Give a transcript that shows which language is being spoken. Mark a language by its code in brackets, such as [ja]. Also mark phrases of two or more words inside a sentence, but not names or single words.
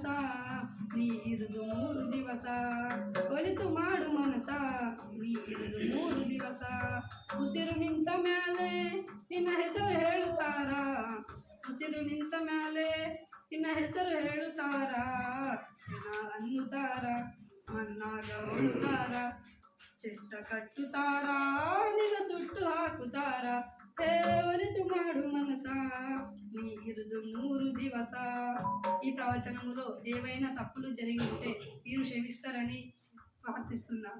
[kn] ನೀ ಇರುದು 3 ದಿವಸ ಒಲಿತು ಮಾಡು ಮನಸ ನೀ ಇರುದು 3 ದಿವಸ ಉಸಿರು ನಿಂತ ಮ್ಯಾಲೆ ನಿನ್ನ ಹೆಸರು ಹೇಳುತ್ತಾರ ಉಸಿರು ನಿಂತ ಮ್ಯಾಲೆ ನಿನ್ನ ಹೆಸರು ಹೇಳುತ್ತಾರ ಅನ್ನುತ್ತಾರ ಮಣ್ಣಾಗ ಹೊಡುತ್ತಾರ ಚೆಟ್ಟ ಕಟ್ಟುತ್ತಾರ ನಿನ್ನ ಸುಟ್ಟು ಹಾಕುತ್ತಾರ ಹೇ ಒಲಿತು ಮಾಡು ಮನಸ ನೀ ಇರುದು 3 ದಿವಸ. [te] ఈ ప్రవచనములో ఏవైనా తప్పులు జరిగి ఉంటే మీరు క్షమిస్తారని ప్రార్థిస్తున్నాను.